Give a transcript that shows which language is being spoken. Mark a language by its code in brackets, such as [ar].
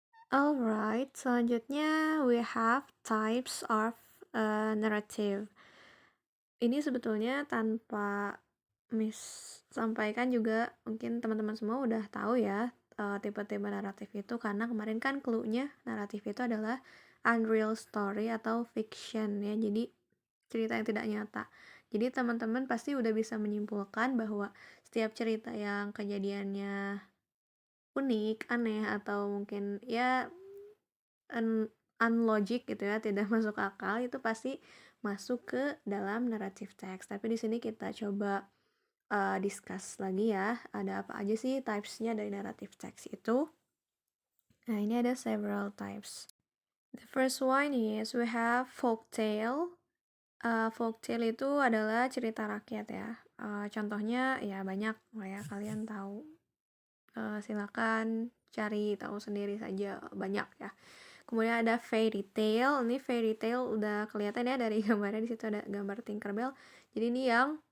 [en] Alright, [id] selanjutnya [en] we have types of narrative. [id] Ini sebetulnya tanpa sampaikan juga mungkin teman-teman semua udah tahu ya tipe-tipe naratif itu, karena kemarin kan clue-nya naratif itu adalah [en] unreal story [id] atau fiction ya, jadi cerita yang tidak nyata. Jadi teman-teman pasti udah bisa menyimpulkan bahwa setiap cerita yang kejadiannya unik, aneh, atau mungkin ya unlogic gitu ya, tidak masuk akal, itu pasti masuk ke dalam narrative text. Tapi di sini kita coba discuss lagi ya, ada apa aja sih types-nya dari narrative text itu. Nah, ini ada [en] several types. The first one is we have folktale. [id] Folktale itu adalah cerita rakyat ya. Contohnya ya banyak lah ya, kalian tahu. Silakan cari tahu sendiri saja, banyak ya. Kemudian ada fairy tale. Ini fairy tale udah kelihatan ya dari gambarnya, di situ ada gambar Tinkerbell. Jadi ini yang